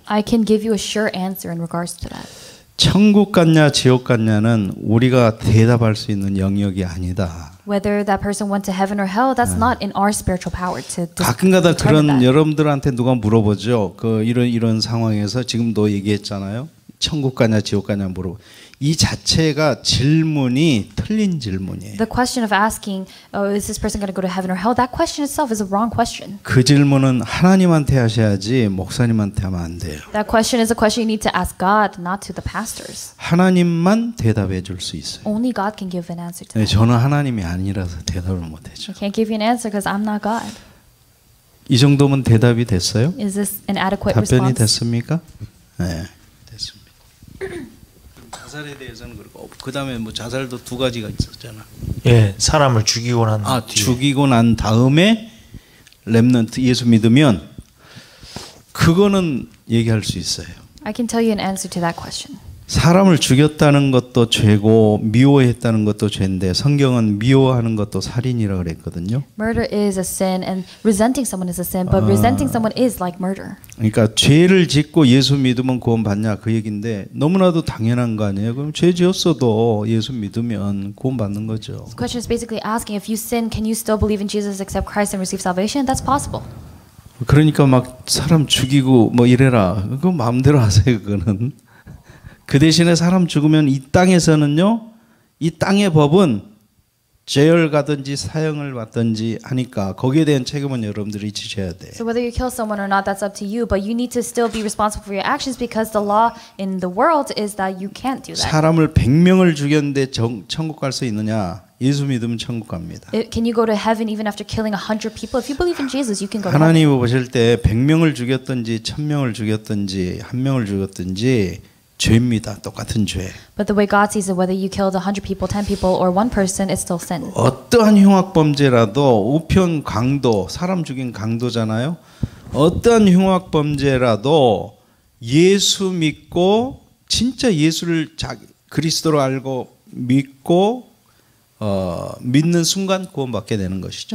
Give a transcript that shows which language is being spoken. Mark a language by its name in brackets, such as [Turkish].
[English] I can give you a sure answer in regards to that. [Korean] 천국 갔냐 지옥 갔냐는 우리가 대답할 수 있는 영역이 아니다. [English] Whether that person went to heaven or hell, that's not in our spiritual power to [Korean] 가끔가다 [English] determine [Korean] 그런 [English] that. [Korean] 여러분들한테 누가 물어보죠. 그 이런 상황에서 지금도 얘기했잖아요. 천국 가냐 지옥 가냐 물어보. 이 자체가 질문이 틀린 질문이에요. [English] The question of asking, oh, is this person going to go to heaven or hell? That question itself is a wrong question. [Korean] 그 질문은 하나님한테 하셔야지 목사님한테 하면 안 돼요. [English] That question is a question you need to ask God, not to the pastors. [Korean] 하나님만 대답해 줄 수 있어요. [English] Only God can give an answer to [Korean] 네, [English] that. [Korean] 저는 하나님이 아니라서 대답을 못 하죠. [English] I can't give you an answer because I'm not God. [Korean] 이 정도면 대답이 됐어요? [English] Is this an adequate [Korean] 답변이 [English] response? [Korean] 됐습니까? 네, 됐습니다. 자살에 대해서는 그렇고 그다음에 뭐 자살도 두 가지가 있었잖아. 예, 사람을 죽이고 난 뒤에. 죽이고 난 다음에 렘넌트 예수 믿으면 그거는 얘기할 수 있어요. [English] I can tell you an answer to that question. [Korean] 사람을 죽였다는 것도 죄고 미워했다는 것도 죄인데 성경은 미워하는 것도 살인이라고 그랬거든요. [English] Murder is a sin and resenting someone is a sin, but resenting someone is like murder. [Korean] 그러니까 죄를 짓고 예수 믿으면 구원 받냐 그 얘기인데 너무나도 당연한 거 아니에요? 그럼 죄 지었어도 예수 믿으면 구원 받는 거죠. [English] The question is basically asking if you sin, can you still believe in Jesus, accept Christ, and receive salvation? That's possible. [Korean] 그러니까 막 사람 죽이고 뭐 이래라. 그거 마음대로 하세요. 그거는. 그 대신에 사람 죽으면 이 땅에서는요. 이 땅의 법은 제열 가든지 사형을 받든지 하니까 거기에 대한 책임은 여러분들이 지셔야 돼요. [English] So whether you kill someone or not, that's up to you, but you need to still be responsible for your actions because the law in the world is that you can't do that. [Korean] 사람을 100명을 죽였는데 천국 갈 수 있느냐? 예수 믿으면 천국 갑니다. [English] Can you go to heaven even after killing 100 people? If you believe in Jesus, you can go to heaven. [Korean] 하나님이 보실 때 100명을 죽였든지 1000명을 죽였든지 1명을 죽였든지 죄입니다. 똑같은 죄. [English] But the way God sees it, whether you killed 100 people, 10 people, or one person, it's still sin. [Korean] 어떠한 흉악 범죄라도 우편 강도, 사람 죽인 강도잖아요. 어떠한 흉악 범죄라도 예수 믿고 진짜 예수를 그리스도로 알고 믿고 믿는 순간 구원받게 되는 것이죠.